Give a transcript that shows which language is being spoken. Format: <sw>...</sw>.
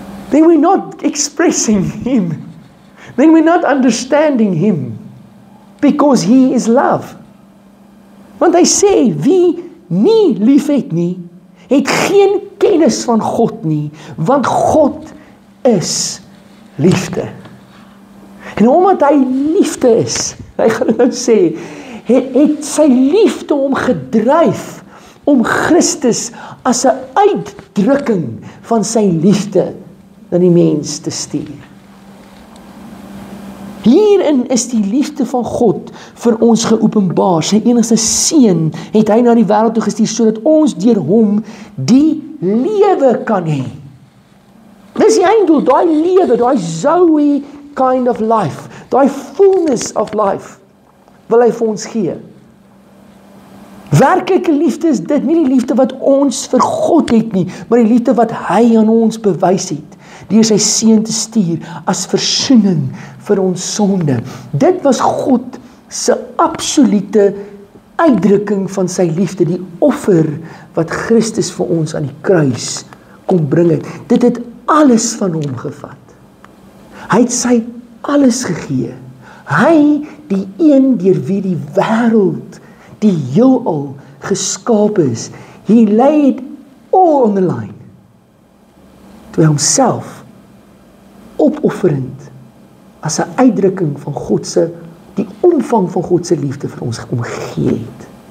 <en>Then we're not expressing him. Then we're not understanding him, because he is love.</en> <af>Want hy sê, wie nie liefhet nie, het geen kennis van God nie, want God is liefde. En omdat hy liefde is, hy gaan nou sê, het sy liefde hom gedryf om Christus as 'n uitdrukking van sy liefde na die mens te stuur. Hierin is die liefde van God vir ons geopenbaar. Sy enigste seun het hy na die wêreld toe gestuur, sodat ons deur hom die lewe kan hê. Dis die einddoel, daai lewe, daai Zoe</af> <en>kind of life,</en> <af>daai</af> <en>fullness of life,</en> <af>wil hy vir ons gee. Werklike liefde is dit, nie die liefde wat ons vir God het nie, maar die liefde wat hy aan ons bewys het, deur sy seun te stuur as versoening vir ons sonde. Dit was God se absolute uitdrukking van sy liefde, die offer wat Christus vir ons aan die kruis kom bring het. Dit het alles van hom gevat. Hy het sy alles gegee. Hy, die een deur wie die wêreld, die heelal geskape is.</af> <en>He laid all on the line.</en> <af>toe hy homself opofferend as 'n uitdrukking van die omvang van God se liefde vir ons omgee het.</af>